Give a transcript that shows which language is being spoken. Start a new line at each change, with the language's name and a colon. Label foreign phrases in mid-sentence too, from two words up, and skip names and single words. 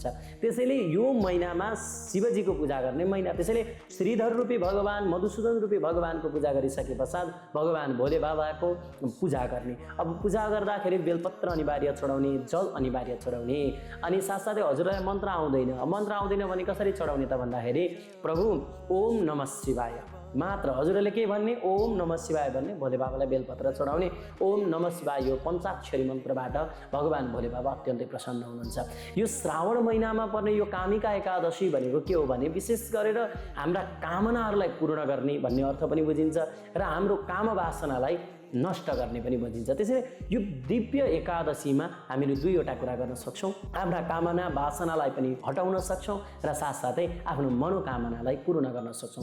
Nepali: त्यसैले यो महिनामा शिवजीको पूजा गर्ने महिना, त्यसैले श्रीधर रूपी भगवान, मधुसूदन रूपी भगवानको पूजा गरिसके पश्चात भगवान भोले बाबाको पूजा गर्ने। अब पूजा गर्दाखेरि बेलपत्र अनिवार्य चढाउने, जल अनिवार्य चढाउने, अनि साथसाथै हजुरलाई मन्त्र आउँदैन। मन्त्र आउँदैन भने कसरी चढाउने त भन्दाखेरि प्रभु
Sanskrit: ओम नमः शिवाय
Nepali: मात्र हजुरहरूले के भन्ने,
Sanskrit: ओम नमः शिवाय
Nepali: भन्ने, भोले बाबालाई बेलपत्र चढाउने।
Sanskrit: ओम नमः शिवाय
Nepali: यो पञ्चाक्षरी मन्त्रबाट भगवान् भोले बाबा अत्यन्तै प्रसन्न हुनुहुन्छ। यो श्रावण महिनामा पर्ने यो कामिका एकादशी भनेको के हो भने विशेष गरेर हाम्रा कामनाहरूलाई पूर्ण गर्ने भन्ने अर्थ पनि बुझिन्छ र हाम्रो काम वासनालाई नष्ट गर्ने पनि बुझिन्छ। त्यसैले यो दिव्य एकादशीमा हामीले दुईवटा कुरा गर्न सक्छौँ, हाम्रा कामना वासनालाई पनि हटाउन सक्छौँ र साथसाथै आफ्नो मनोकामनालाई पूर्ण गर्न सक्छौँ।